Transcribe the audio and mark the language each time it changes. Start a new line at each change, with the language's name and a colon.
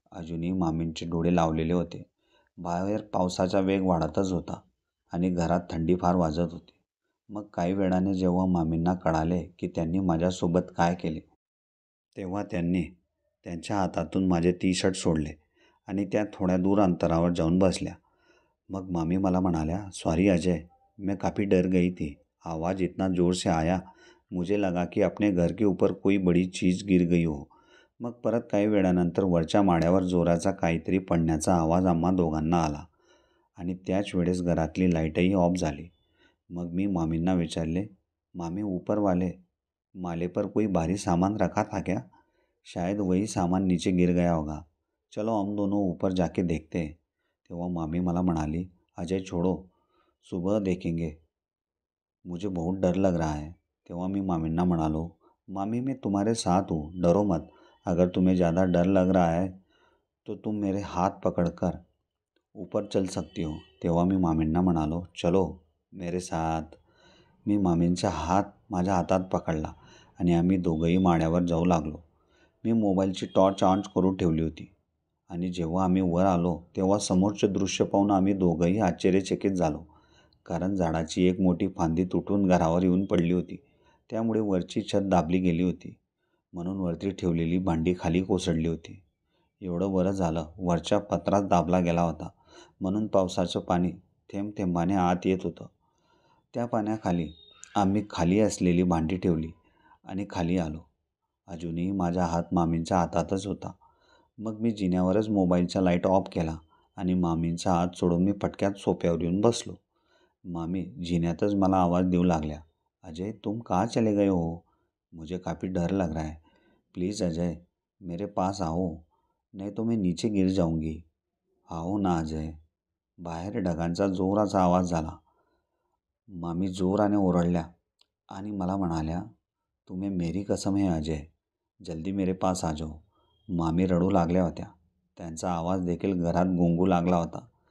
Marathi: अजूनही मामींचे डोळे लावलेले होते. बाहेर पावसाचा वेग वाढतच होता आणि घरात थंडी फार वाजत होती. मग काही वेळाने जेव्हा मामींना कळाले की त्यांनी माझ्यासोबत काय केले, तेव्हा त्यांनी त्यांच्या हातातून माझे टी शर्ट सोडले आणि त्या थोड्या दूर अंतरावर जाऊन बसल्या. मग मामी मला म्हणाल्या,
Hindi: सॉरी अजय, मैं काफ़ी डर गई थी. आवाज़ इतना ज़ोर से आया, मुझे लगा की अपने घर के ऊपर कोई बड़ी चीज़ गिर गई हो.
Marathi: मग परत काही वेळानंतर वरच्या माळ्यावर जोराचा काहीतरी पडण्याचा आवाज आम्हा दोघांना आला आणि त्याच वेळेस घरातली लाईटही ऑफ झाली. मग मी मामींना विचारले,
Hindi: मामी, ऊपर वाले माले पर कोई भारी सामान रखा था क्या? शायद वही सामान नीचे गिर गया होगा. चलो हम दोनों ऊपर जाके देखते हैं.
Marathi: तेव्हा मामी मला म्हणाली,
Hindi: अजय छोड़ो, सुबह देखेंगे, मुझे बहुत डर लग रहा है.
Marathi: तेव्हा मी मामींना म्हणालो,
Hindi: मामी, मैं तुम्हारे साथ हूँ, डरो मत. अगर तुम्हें ज़्यादा डर लग रहा है तो तुम मेरे हाथ पकड़कर ऊपर चल सकती हो.
Marathi: तेव्हा मी मामींना म्हणालो,
Hindi: चलो मेरे साथ.
Marathi: मी मामींचा हात माझ्या हातात पकडला आणि आम्ही दोघंही माळ्यावर जाऊ लागलो. मी मोबाईलची टॉर्च ऑन करून ठेवली होती आणि जेव्हा आम्ही वर आलो तेव्हा समोरचे दृश्य पाहून आम्ही दोघंही आश्चर्यचकित झालो. कारण झाडाची एक मोठी फांदी तुटून घरावर येऊन पडली होती. त्यामुळे वरची छत दाबली गेली होती. म्हणून वरती ठेवलेली भांडी खाली कोसळली होती. एवढं बरं झालं, वरच्या पत्रात दाबला गेला होता, म्हणून पावसाचं पाणी थेंब थेंबाने आत येत होतं. त्या पाण्याखाली आम्ही खाली असलेली भांडी ठेवली आणि खाली आलो. अजूनही माझा हात मामींच्या हातातच होता. मग मी जिन्यावरच मोबाईलचा लाईट ऑफ केला आणि मामींचा हात सोडून मी पटक्यात सोफ्यावर येऊन बसलो. मामी जिन्यातच मला आवाज़ देऊ लागल्या, अजय
Hindi: तुम कहाँ चले गए हो? मुझे काफ़ी डर लग रहा है. प्लीज़ अजय, मेरे पास आओ, नहीं तो मैं नीचे गिर जाऊंगी. आओ ना अजय.
Marathi: बाहेर ढगांचा जोराचा आवाज झाला. मामी जोराने ओरडल्या आणि मला म्हणाल्या,
Hindi: तुम्हें मेरी कसम है अजय, जल्दी मेरे पास आ जाओ.
Marathi: मामी रडू लागल्या होत्या. त्यांचा आवाज देखील घरात गुंगू लागला होता.